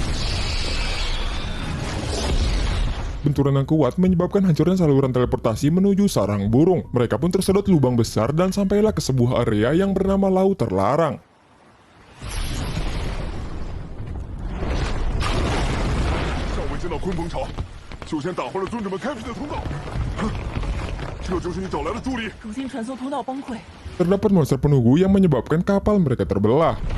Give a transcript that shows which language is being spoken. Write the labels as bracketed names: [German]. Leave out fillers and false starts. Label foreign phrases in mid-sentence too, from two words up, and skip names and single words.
[Indonesian] Benturan yang kuat menyebabkan hancurnya saluran teleportasi menuju sarang burung. Mereka pun tersedot lubang besar dan sampailah ke sebuah area yang bernama Laut Terlarang. [Chinese] 尚未见到鲲鹏巢，就先打坏了尊者们开辟的通道。这就是你找来的助力。主线传送通道崩溃， [Indonesian] Terdapat monster penunggu yang menyebabkan kapal mereka terbelah.